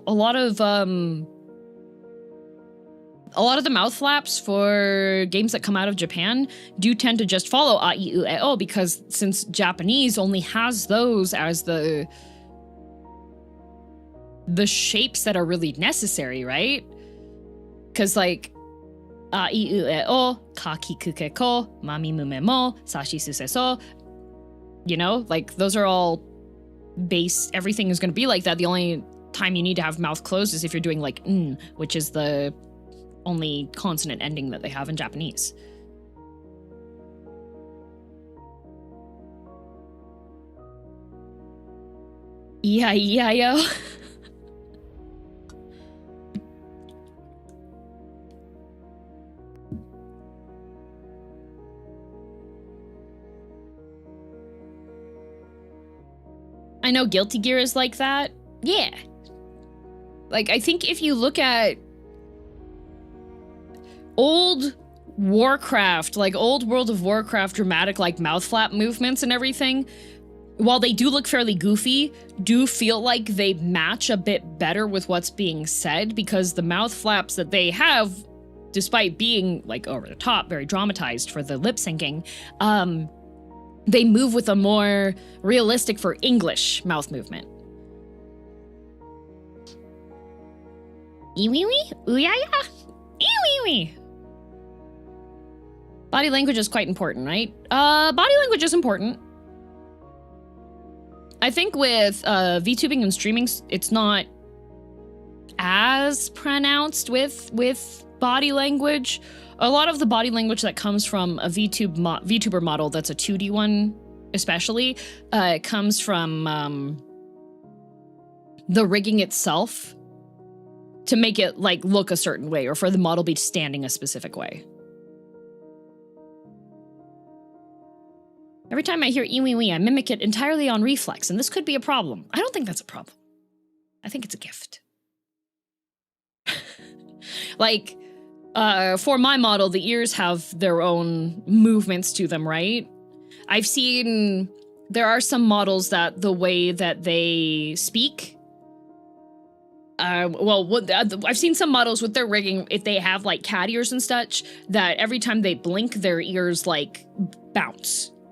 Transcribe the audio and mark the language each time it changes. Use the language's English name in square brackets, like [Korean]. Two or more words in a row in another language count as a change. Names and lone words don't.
[English] A lot of the mouth flaps for games that come out of Japan do tend to just follow A-I-U-E-O, because since Japanese only has those as the shapes that are really necessary, right? Because like A-I-U-E-O, ka-ki-ku-ke-ko, mami-mume-mo, sashi-suse-so, you know, like those are all base, everything is going to be like that. The only time you need to have mouth closed is if you're doing like n, which is the only consonant ending that they have in Japanese. E-I-E-I-O. I know Guilty Gear is like that. Yeah. Like, I think if you look at old Warcraft, like old World of Warcraft dramatic like mouth flap movements and everything, while they do look fairly goofy, do feel like they match a bit better with what's being said, because the mouth flaps that they have, despite being like over the top, very dramatized for the lip syncing, they move with a more realistic for English mouth movement. Ee-wee-wee? Ooh-ya-ya? Ee-wee-wee? Body language is quite important, right? Body language is important. I think with VTubing and streaming, it's not as pronounced with body language. A lot of the body language that comes from a VTuber model that's a 2D one, especially, comes from the rigging itself to make it like look a certain way or for the model be standing a specific way. Every time I hear ee-wee-wee, I mimic it entirely on reflex, and this could be a problem. I don't think that's a problem. I think it's a gift. Like, for my model, the ears have their own movements to them, right? I've seen there are some models that the way that they speak, I've seen some models with their rigging, if they have like cat ears and such, that every time they blink, their ears like bounce.